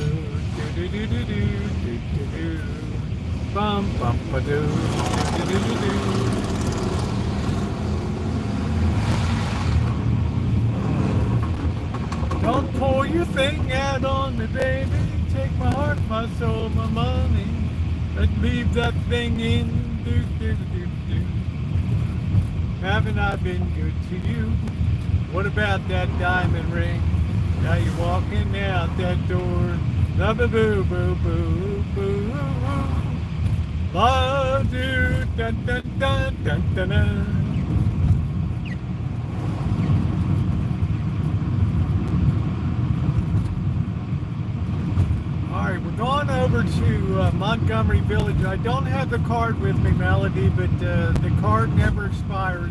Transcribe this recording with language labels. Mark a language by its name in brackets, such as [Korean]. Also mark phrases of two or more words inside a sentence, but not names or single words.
[English] do do do do do do do bum bum ba do do do do do. Don't pour your thing out on me, baby. Take my heart, my soul, my money. Let's leave that thing in. Do do do do. Haven't I been good to you? What about that diamond ring? Now you're walking out that door. La boo boo boo boo boo. La do dun dun dun dun dun dun. Alright, we're going over to Montgomery Village. I don't have the card with me, Melody, but the card never expires.